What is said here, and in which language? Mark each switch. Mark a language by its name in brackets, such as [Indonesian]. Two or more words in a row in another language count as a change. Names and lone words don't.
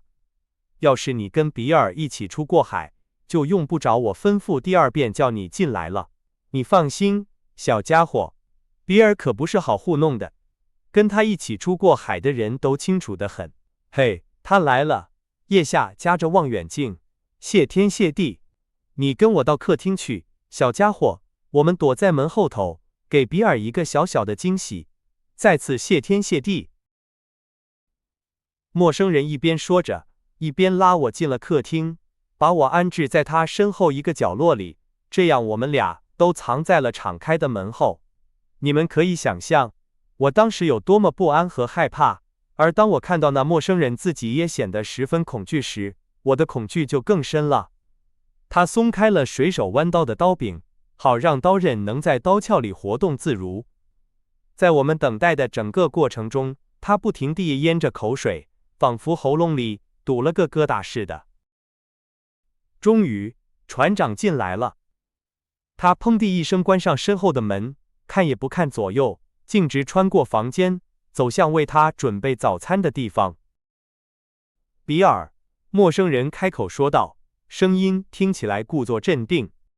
[Chinese] 要是你跟比爾一起出過海，就用不着我吩咐第二遍叫你進來了。你放心，小家伙，比爾可不是好糊弄的，跟他一起出過海的人都清楚得很。嘿，他来了。腋下夾着望遠鏡，謝天謝地。你跟我到客廳去，小家伙，我們躲在門後頭，給比爾一個小小的驚喜。再次謝天謝地。陌生人一邊說着，一邊拉我進了客廳，把我安置在他身後一個角落裡，這樣我們倆都藏在了敞開的門後。你們可以想象，我當時有多麼不安和害怕，而當我看到那陌生人自己也顯得十分恐懼時，我的恐懼就更深了。他鬆開了水手彎刀的刀柄，好讓刀刃能在刀鞘裡活動自如。在我們等待的整個過程中，他不停地咽着口水，仿佛喉嚨裡堵了個疙瘩似的。終於，船長進來了。他砰地一聲關上身後的門，看也不看左右，徑直穿過房間，走向為他準備早餐的地方。比爾，陌生人開口說道，聲音聽起來故作鎮定。